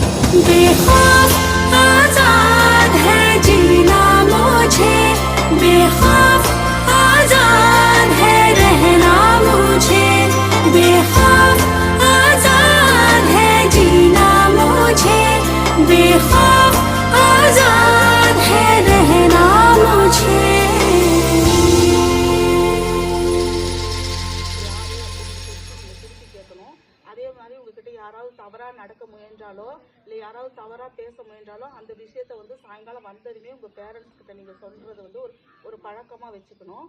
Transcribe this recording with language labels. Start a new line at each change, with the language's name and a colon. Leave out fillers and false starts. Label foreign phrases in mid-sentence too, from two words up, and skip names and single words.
Hindi: बेखौफ आजाद है जीना मुझे, बेखौफ आजाद है रहना मुझे, बेखौफ आजाद है जीना मुझे, बेखौफ आजाद है रहना मुझे।
Tamil: கேட்கணும். அதே மாதிரி உங்ககிட்ட யாராவது தவறா நடக்க முயன்றாலோ இல்லை யாராவது தவறா பேச முயன்றாலோ அந்த விஷயத்த வந்து சாயங்காலம் வந்ததுமே உங்க பேரண்ட்ஸ் கிட்ட நீங்க சொல்றது வந்து ஒரு பழக்கமா வச்சுக்கணும்.